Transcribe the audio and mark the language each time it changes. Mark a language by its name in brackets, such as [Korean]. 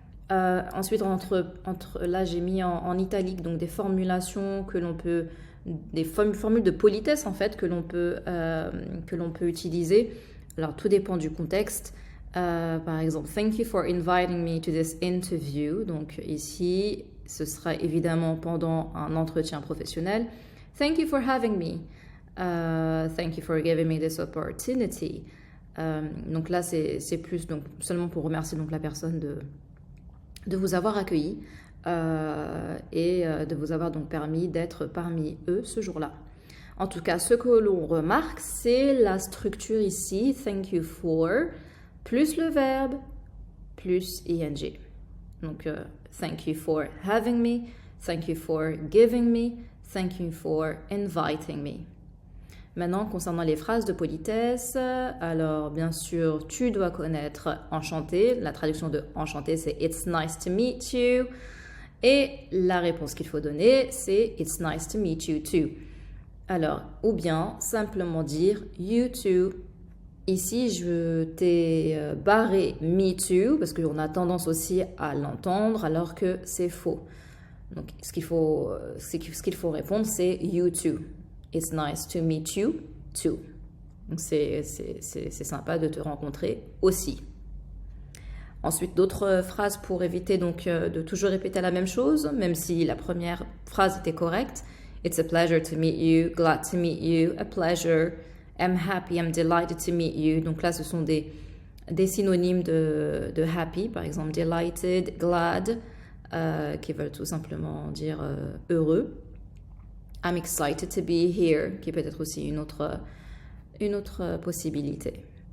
[French] Ensuite, là, j'ai mis en italique donc des formulations que l'on peut, des formules de politesse en fait que l'on peut utiliser. Alors, tout dépend du contexte. Par exemple, [English] thank you for inviting me to this interview. [French] Donc ici, ce sera évidemment pendant un entretien professionnel. [English] Thank you for having me. Thank you for giving me this opportunity. [French] Donc là, c'est plus donc, seulement pour remercier donc, la personne de vous avoir accueilli et de vous avoir donc permis d'être parmi eux ce jour-là. En tout cas, ce que l'on remarque, c'est la structure ici, [English] thank you for, [French] plus le verbe, plus ing. Donc, [English] thank you for having me, thank you for giving me, thank you for inviting me. [French] Maintenant, concernant les phrases de politesse, alors bien sûr, tu dois connaître enchanté. La traduction de enchanté, c'est [English] it's nice to meet you. [French] Et la réponse qu'il faut donner, c'est [English] it's nice to meet you too. [French] Alors, ou bien simplement dire [English] you too. [French] Ici, je t'ai barré [English] me too [French] parce qu'on a tendance aussi à l'entendre alors que c'est faux. Donc, ce qu'il faut répondre, c'est [English] you too. It's nice to meet you too. [French] Donc, c'est sympa de te rencontrer aussi. Ensuite, d'autres phrases pour éviter donc de toujours répéter la même chose, même si la première phrase était correcte. [English] It's a pleasure to meet you, glad to meet you, a pleasure. I'm happy, I'm delighted to meet you. [French] Donc là, ce sont des synonymes de happy, par exemple delighted, glad, qui veulent tout simplement dire heureux. [English] I'm excited to be here, [French] qui peut être aussi une autre possibilité.